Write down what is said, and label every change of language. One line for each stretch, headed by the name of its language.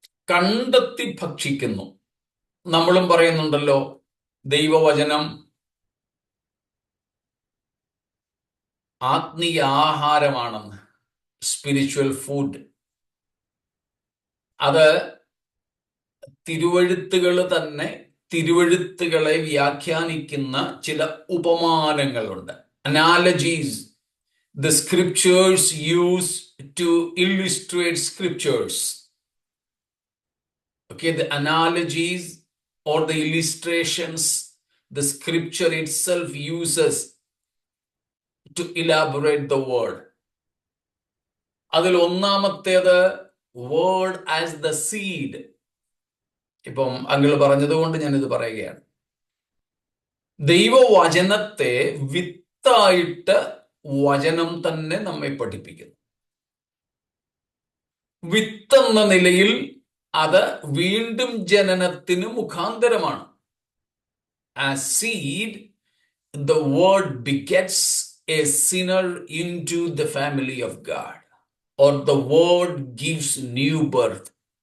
Malayalam: കണ്ടെത്തി ഭക്ഷിക്കുന്നു. നമ്മളും പറയുന്നുണ്ടല്ലോ, ദൈവവചനം ആത്മീയ ആഹാരമാണെന്ന്,
English: Spiritual food.
Malayalam: അത് തിരുവഴുത്തുകൾ തന്നെ തിരുവഴുത്തുകളെ വ്യാഖ്യാനിക്കുന്ന ചില ഉപമാനങ്ങളുണ്ട്.
English: Analogies the scriptures use to illustrate scriptures. Okay, the analogies or the illustrations the scripture itself uses to elaborate the word.
Malayalam: അതിൽ ഒന്നാമത്തേത്
English: word as the seed.
Malayalam: ഇപ്പം അങ്കിൾ പറഞ്ഞതുകൊണ്ട് ഞാനിത് പറയുകയാണ്. ദൈവവചനത്തെ വിത്തായിട്ട് വചനം തന്നെ നമ്മെ പഠിപ്പിക്കുന്നു. വിത്തെന്ന നിലയിൽ അത് വീണ്ടും ജനനത്തിന് മുഖാന്തരമാണ്.
English: As seed, the word begets a sinner into the family of God, or the word gives new birth.